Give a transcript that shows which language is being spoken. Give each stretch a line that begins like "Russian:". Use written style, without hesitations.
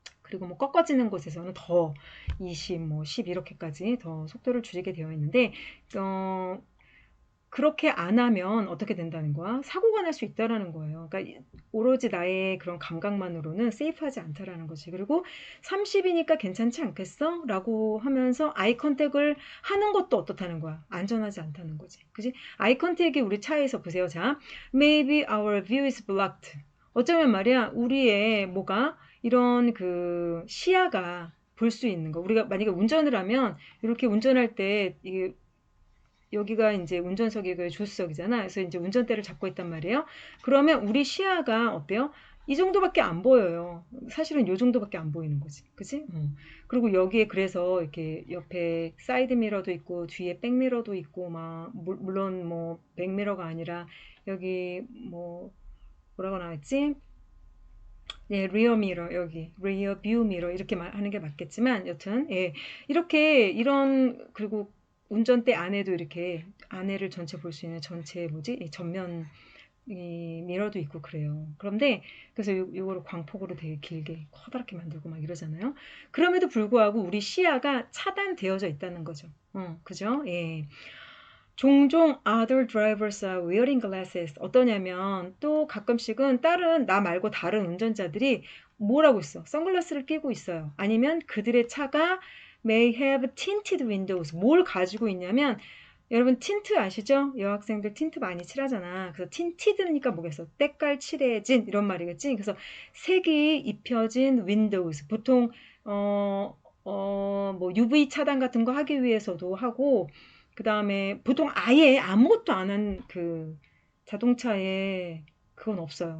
Korean: 그리고 뭐 꺾어지는 곳에서는 더 20, 뭐 10 이렇게까지 더 속도를 줄이게 되어 있는데 어, 그렇게 안 하면 어떻게 된다는 거야? 사고가 날 수 있다라는 거예요. 그러니까 오로지 나의 그런 감각만으로는 세이프하지 않다라는 거지. 그리고 30이니까 괜찮지 않겠어? 라고 하면서 아이 컨택을 하는 것도 어떻다는 거야? 안전하지 않다는 거지. 그지? 아이 컨택이 우리 차에서 보세요.
English: 자, maybe our view is blocked.
Korean: 어쩌면 말이야, 우리의 뭐가 이런 그 시야가 볼 수 있는 거. 우리가 만약에 운전을 하면 이렇게 운전할 때 이게 여기가 이제 운전석이 그 조수석이잖아. 그래서 이제 운전대를 잡고 있단 말이에요. 그러면 우리 시야가 어때요? 이 정도밖에 안 보여요. 사실은 요 정도밖에 안 보이는 거지. 그치? 그리고 여기에 그래서 이렇게 옆에 사이드 미러도 있고 뒤에 백미러도 있고 막 물론 뭐 백미러가 아니라 여기 뭐 뭐라고 나왔지? 예, 리어 미러 여기 리어 뷰 미러 이렇게 하는 게 맞겠지만 여튼 예, 이렇게 이런 그리고 운전대 안에도 이렇게 안에를 전체 볼 수 있는 전체 뭐지 이 전면 이 미러도 있고 그래요. 그런데 그래서 요거를 광폭으로 되게 길게 커다랗게 만들고 막 이러잖아요. 그럼에도 불구하고 우리 시야가 차단되어져 있다는 거죠. 그죠? 예. 종종
English: other drivers are wearing glasses.
Korean: 어떠냐면 또 가끔씩은 다른 나 말고 다른 운전자들이 뭘 하고 있어? 선글라스를 끼고 있어요. 아니면 그들의 차가
English: may have tinted windows.
Korean: 뭘 가지고 있냐면 여러분 틴트 아시죠? 여학생들 틴트 많이 칠하잖아. 그래서 틴티드니까 뭐겠어? 때깔 칠해진 이런 말이겠지. 그래서 색이 입혀진 윈도우스. 보통 뭐 UV 차단 같은 거 하기 위해서도 하고 그 다음에 보통 아예 아무것도 안 한 그 자동차에 그건 없어요.